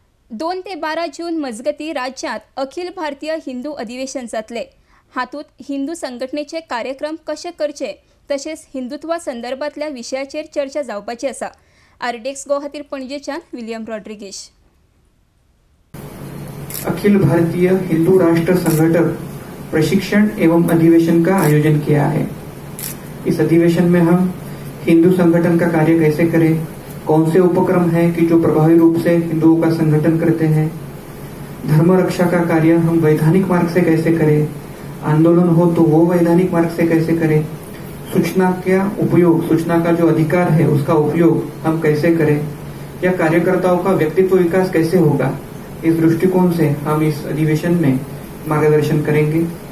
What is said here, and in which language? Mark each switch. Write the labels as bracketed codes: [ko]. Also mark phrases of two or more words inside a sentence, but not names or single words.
[kok] 2 ते 12 जून मजगती राज्यात अखिल भारतीय हिंदू अधिवेशन जातले। हातूंत हिंदू संघटनेचे कार्यक्रम कशे करचे तशेंच हिंदुत्वा संदर्भातल्या विशयाचेर चर्चा जावपाची आसा। आरडेक्स गो खातीर पणजेच्यान विलियम रॉड्रिगेज। [hi] अखिल भारतीय हिंदू राष्ट्र संगठक प्रशिक्षण एवं अधिवेशन का आयोजन किया है। इस अधिवेशन में हम हिंदू संगठन का कार्य कैसे करें, कौन से उपक्रम हैं कि जो प्रभावी रूप से हिंदुओं का संगठन करते हैं, धर्म रक्षा का कार्य हम वैधानिक मार्ग से कैसे करें, आंदोलन हो तो वो वैधानिक मार्ग से कैसे करें, सूचना का उपयोग, सूचना का जो अधिकार है उसका उपयोग हम कैसे करें, या कार्यकर्ताओं का व्यक्तित्व विकास कैसे होगा, इस दृष्टिकोण से हम इस अधिवेशन में मार्गदर्शन करेंगे।